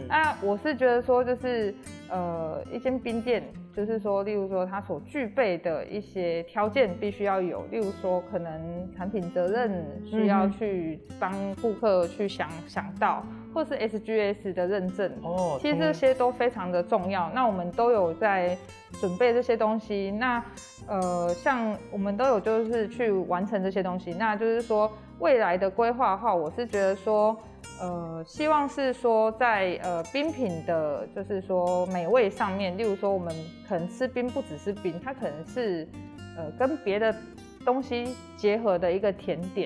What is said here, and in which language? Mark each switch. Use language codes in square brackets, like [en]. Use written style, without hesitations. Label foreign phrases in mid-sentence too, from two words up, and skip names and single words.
[zh] 那我是覺得說，就是一間冰店，就是說，例如說它所具備的一些條件必須要有，例如說可能產品責任需要去幫顧客去想到。或是 SGS 的認證，其實這些都非常的重要。那我們都有在準備這些東西。那像我們都有就是去完成這些東西。那就是說未來的規劃的話，我是覺得說，希望是說在冰品的，就是說美味上面，例如說我們可能吃冰不只是冰，它可能是跟別的東西結合的一個甜點。